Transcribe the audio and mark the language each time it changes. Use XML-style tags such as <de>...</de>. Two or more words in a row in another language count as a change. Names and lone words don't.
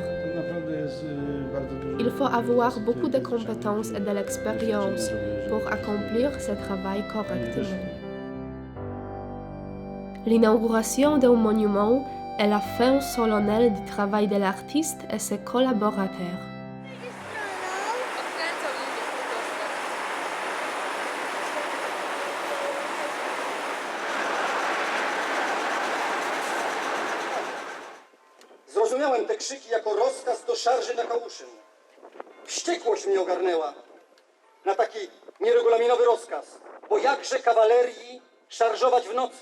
<fr>Il faut avoir beaucoup de compétences et de l'expérience pour accomplir ce travail correctement. L'inauguration d'un monument est la fin solennelle du travail de l'artiste et ses collaborateurs.</fr> <pl>Zrozumiałem te krzyki jako rozkaz do szarży na Kałuszyn. Wściekłość mnie ogarnęła na taki nieregulaminowy rozkaz, bo jakże kawalerii szarżować w nocy.</pl>